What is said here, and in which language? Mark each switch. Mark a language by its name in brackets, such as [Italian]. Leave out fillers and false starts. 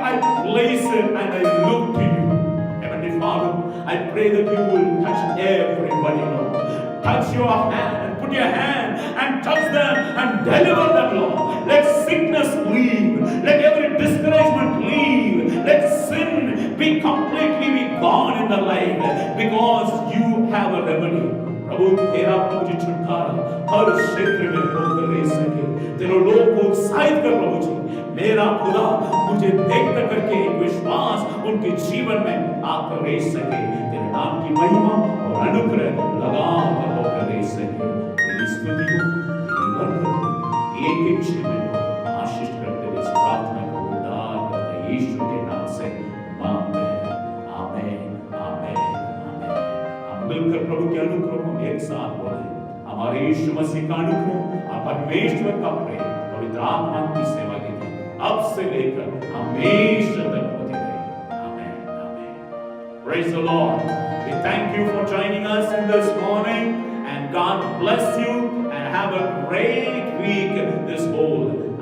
[English] I place it and I look to you. Heavenly Father, I pray that you will touch everybody, Lord. Touch your hand and put your hand and touch them and deliver them, Lord. Let sickness leave. Let every discouragement leave. Let sin be completely gone in the life, because you have a remedy. [Hindi] प्रभु तेरा प्रभु जी छुटकारा हर क्षेत्र में होकर रह सके। तेरे लोग को उत्साहित कर प्रभु जी। मेरा खुदा मुझे देखते करके एक विश्वास उनके जीवन में आकर रह सके। तेरे नाम की महिमा और अनुग्रह लगातार होकर रह सके। तेरी स्तुति हो, तेरी बरकत हो, एक एक जीवन को आशीष करते हुए इस प्रार्थना को उद्धार करता यीशु के नाम से मांगते हैं। आमीन, आमीन, आमीन। हम मिलकर प्रभु के अनुग्रह को एक साथ बोले। हमारे यीशु मसीह का अनुग्रह, परमेश्वर का प्रेम, पवित्र आत्मा की सेवा की अब से लेकर हमेशा तक होती रहे। आमीन, आमीन। [English] Praise the Lord. We thank you for joining us in this morning, and God bless you and have a great week this whole